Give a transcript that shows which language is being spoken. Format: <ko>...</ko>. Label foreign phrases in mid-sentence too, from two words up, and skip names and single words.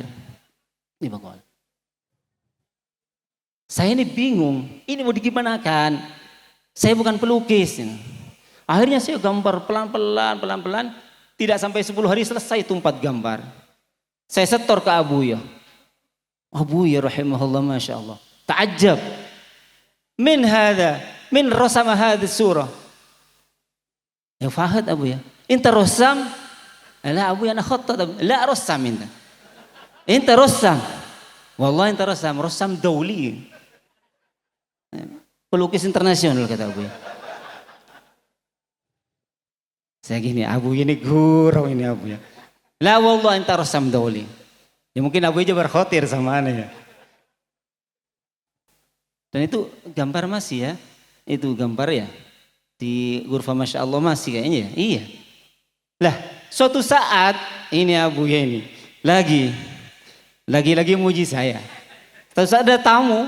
<id>Ini bakal. Saya ini bingung, ini mau digimanakan? Saya bukan pelukis. Akhirnya saya gambar pelan-pelan, tidak sampai 10 hari selesai itu 4 gambar. Saya setor ke Abu ya. Abu ya rahimahullah,</id> <ar>ما شاء الله. تعجب. من رسم هذه الصورة. "Ya Fahad Abu ya, إنت رسام?" "لا أبو يا، أنا خطاط. لا رسام إنت رسام." "والله إنت رسام دولي."</ar> <id>Pelukis internasional kata Abu ya. Saya gini, Abu ini gurau ini Abu ya.</id> <ar>"لا والله إنت رسام دولي."</ar> <id>Ya mungkin Abu aja berkhotir sama aneh ya. Dan itu gambar masih ya. Itu gambar ya. Di Ghurfah</id> <ar>ما شاء الله</ar> <id>masih kayaknya ya. Iya. Lah suatu saat ini Abu ya ini. Lagi muji saya. Terus ada tamu.</id>